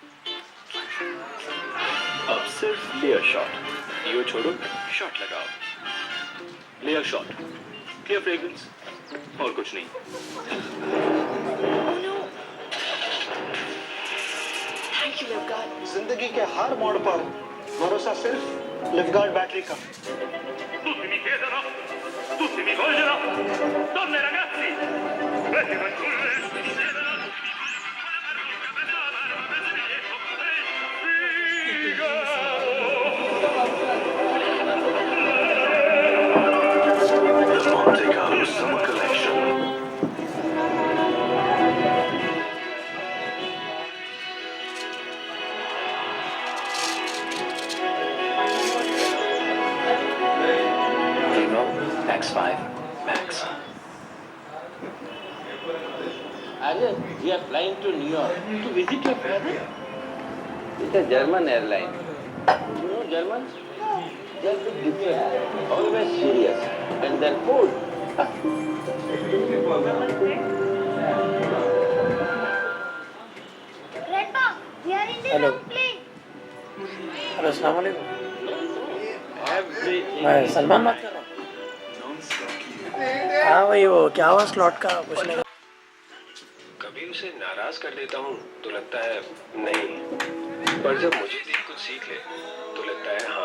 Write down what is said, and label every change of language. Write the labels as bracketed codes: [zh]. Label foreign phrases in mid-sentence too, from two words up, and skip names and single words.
[hi] अब सिर्फ [en] layer shot, [hi] यो छोड़ो, शॉट लगाओ। [en] layer shot, clear fragrance, [hi] और कुछ नहीं। [en] thank you Livguard. [hi] जिंदगी के हर मोड़ पर भरोसा सिर्फ लिफगार्ड बैटरी का। [it] Tutti mi chiedono, tutti mi vogliono, donne e ragazzi, vecchi fanciulle, mi chiedono, [en] The Monte Carlo Summer Collection. Vivo X5 Max. Arya, we are flying to New York to visit your father. It's a German airline. You know Germans? They are big different, always serious, and their food. Grandpa, we are in the Hello. wrong plane. [hi] हेलो [ar] السلام عليكم [hi] मैं सलमान बात कर रहा हूँ हाँ भाई वो क्या हुआ स्लॉट का पूछने का कभी उसे नाराज कर देता हूँ तो लगता है नहीं, पर जब मुझे देख कुछ सीख ले तो लगता है हाँ।